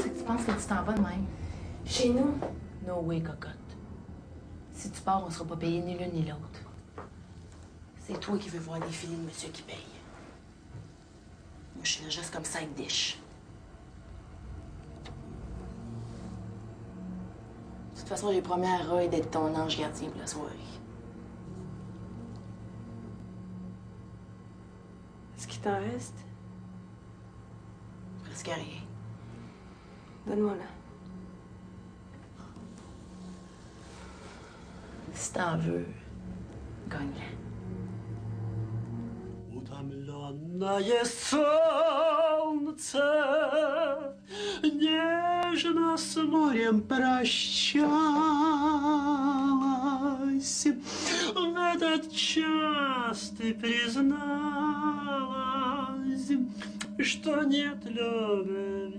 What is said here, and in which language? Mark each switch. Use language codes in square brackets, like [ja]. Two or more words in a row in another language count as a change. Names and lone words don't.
[fr] penses que tu t'en vas de même? Chez nous? [en] No way, [fr] cocotte. Si tu pars, on sera pas payé ni l'une ni l'autre. C'est toi qui veux voir défiler le monsieur qui paye. Moi, je suis là juste comme [en] side dish. [fr] De toute façon, j'ai promis à Roy d'être ton ange gardien pour la soirée. Est-ce qu'il t'en reste? Presque rien. Donne-moi là. Si t'en veux, gagne-la. [ru] Утомленное солнце нежно с морем прощалось. В этот час ты призналась, что нет любви.